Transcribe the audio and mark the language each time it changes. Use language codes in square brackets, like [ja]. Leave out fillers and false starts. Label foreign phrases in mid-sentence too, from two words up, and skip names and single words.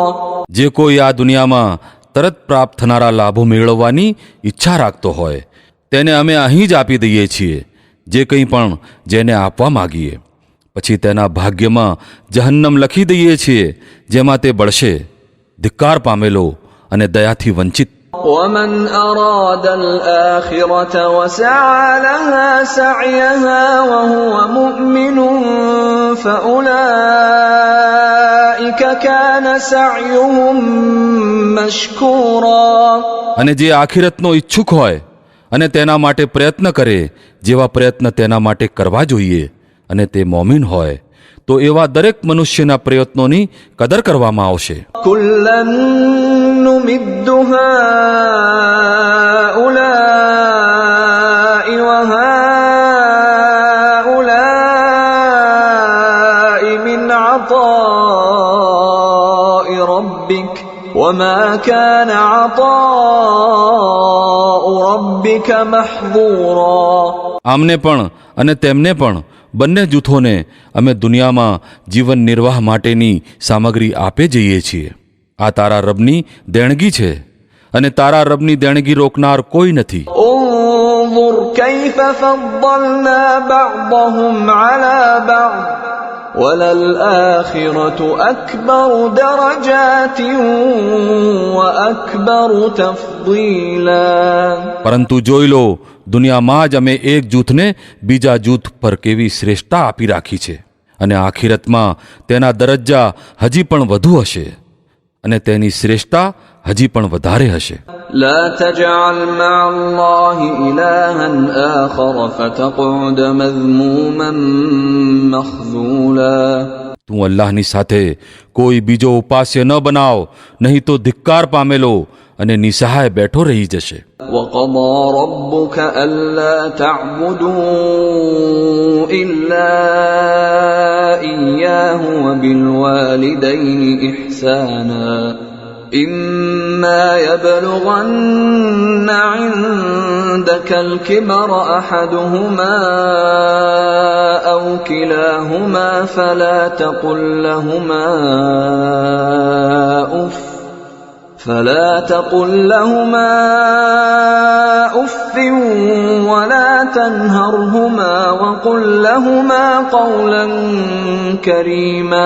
[gu] જે કોઈ આ દુનિયામાં તરત પ્રાપ્ત થનારા લાભો મેળવવાની ઈચ્છા રાખતો હોય તેને અમે અહીં જ આપી દઈએ છીએ જે કંઈ પણ જેને આપવા માગીએ. પછી તેના ભાગ્યમાં જહન્નમ લખી દઈએ છીએ જેમાં તે બળશે, ધિક્કાર પામેલો અને દયાથી વંચિત. [ar] ومن أراد الآخرة وسعى لها سعيها وهو مؤمن فأولئك كان سعيهم مشكورا. [gu] અને જે આખિરતનો ઈચ્છુક હોય અને તેના માટે પ્રયત્ન કરે જેવા પ્રયત્ન તેના માટે કરવા જોઈએ અને તે મોમીન હોય તો એવા દરેક મનુષ્યના પ્રયત્નોની કદર કરવામાં આવશે. [ar] كلا نمد هؤلاء وهؤلاء من عطاء ربك وما كان عطاء ربك محظورا. [gu] આમને પણ અને તેમને પણ બંને જૂથોને અમે દુનિયામાં જીવન નિર્વાહ માટેની સામગ્રી આપે જઈએ છીએ. આ તારા રબની દેણગી છે અને તારા રબની દેણગી રોકનાર કોઈ નથી. [ar] انظر كيف فضلنا بعضهم على بعض وللآخرة أكبر درجات وأكبر تفضيلا. [gu] પરંતુ જોઈ લો દુનિયામાં જ અમે એક જૂથને બીજા જૂથ પર કેવી શ્રેષ્ઠતા આપી રાખી છે અને આખિરતમાં તેના દરજ્જા હજી પણ વધુ હશે અને તેની શ્રેષ્ઠતા હજી પણ વધારે હશે. [ar] لا تجعل مع الله إلها آخر فتقعد مذموما مخذولا. [gu] તું અલ્લાહની સાથે કોઈ બીજો ઉપાસ્ય ન બનાવ, નહીં તો ધિક્કાર પામેલો અને નિસહાય બેઠો રહી જશે. [ar] وقضى ربك ألا تعبدوا إلا إياه وبالوالدين إحسانا إما يبلغن عندك الكبر أحدهما أو كلاهما فلا تقل لهما أف ولا تنهرهما وقل لهما قولا كريما.